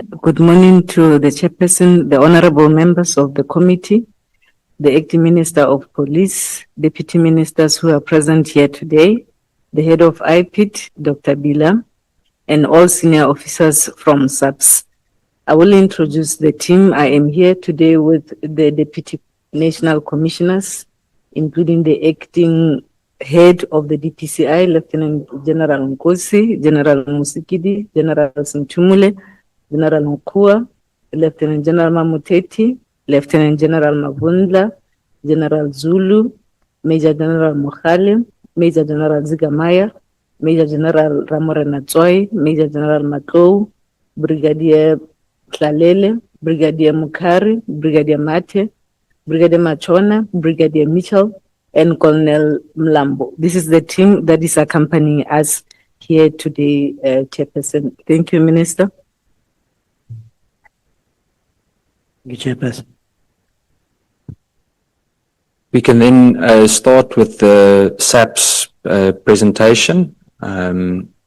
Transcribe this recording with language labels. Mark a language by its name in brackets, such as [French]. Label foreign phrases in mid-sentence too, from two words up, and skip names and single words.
[English] Good morning to the Chairperson, the honorable members of the committee, the Acting Minister of Police, Deputy Ministers who are present here today, the Head of IPID, Dr. Bila, and all senior officers from SAPS. I will introduce the team. I am here today with the Deputy National Commissioners, including the Acting Head of the DPCI, Lieutenant General Nkosi, General Musikidi, General Sintumule, General Mukua, Lieutenant General Mamuteti, Lieutenant General Mavundla, General Zulu, Major General Mohale, Major General Zigamaya, Major General Ramorena Tsoi, Major General Makou, Brigadier Tlalele, Brigadier Mukari, Brigadier Mate, Brigadier Machona, Brigadier Mitchell, and Colonel Mlambo. This is the team that is accompanying us here today, Chairperson. Thank you, Minister. Thank you, Chairperson. We can then start with the SAPS presentation.